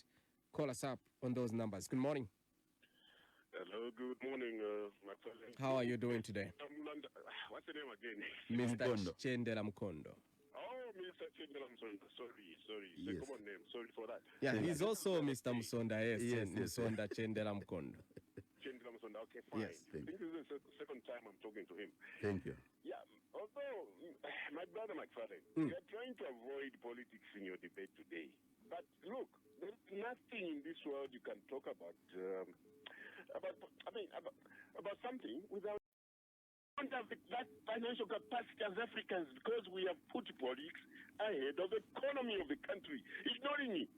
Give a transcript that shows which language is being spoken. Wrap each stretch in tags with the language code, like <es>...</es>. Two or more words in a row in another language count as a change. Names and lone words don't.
<en>Call us up on those numbers. Good morning. Hello, good morning, McFarlane. How are you doing today? What's the name again? Mr. Chendela Mukondo. Oh, Mr. Chendela Musonda. Sorry. It's a common name. Sorry for that. Yeah, he's also Mr. Musonda. Yes. Musonda Chendela Mukondo. Chendela Musonda. Okay, fine. Yes, I think this is the second time I'm talking to him. Thank you. Yeah, although, my brother McFarlane, you're trying to avoid politics in your debate today. But look, there's nothing in this world you can talk about something without don't have that financial capacity as Africans because we have put politics ahead of the economy of the country, ignoring it.</en>